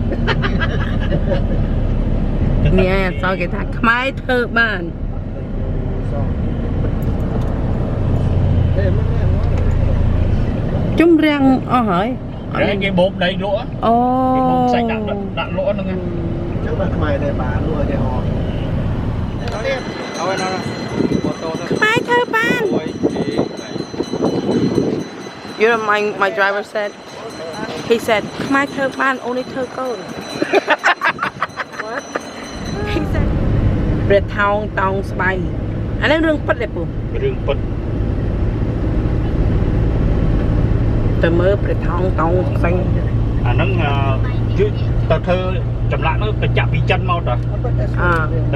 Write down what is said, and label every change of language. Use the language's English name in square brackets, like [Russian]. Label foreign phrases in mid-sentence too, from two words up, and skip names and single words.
[Khmer] នេះអត់សល់គេថាខ្មែរធ្វើបាន ជុំរាំងអស់ហើយ ហើយគេបោកដីលក់ អូ គេបោកសាច់ដាក់លក់ហ្នឹង ចឹងបានខ្មែរដែរបានលក់ឲ្យគេហោះ [Vietnamese] thôi nó ô tô thôi Mai thơ ban. ôi chị này [English] You know, my driver said, he said, my [Vietnamese] thơ ban, [English] only thơ gold. What? He said, [Khmer] ព្រះថោងតោងស្បៃអានេះរឿងពិតទេពូ រឿងពិត ទៅមើលព្រះថោងតោងស្បៃ អាហ្នឹងគឺទៅធ្វើចម្លាក់នោះទៅចាក់ពីចិនមកតើ អ